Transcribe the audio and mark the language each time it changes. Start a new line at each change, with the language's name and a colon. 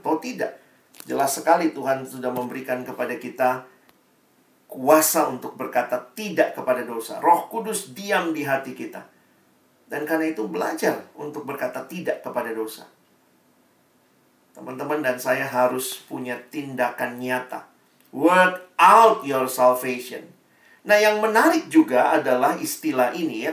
Indonesian: Oh tidak. Jelas sekali Tuhan sudah memberikan kepada kita kuasa untuk berkata tidak kepada dosa. Roh Kudus diam di hati kita. Dan karena itu belajar untuk berkata tidak kepada dosa. Teman-teman dan saya harus punya tindakan nyata.
English: Work out your salvation.
Indonesian: Nah, yang menarik juga adalah istilah ini ya.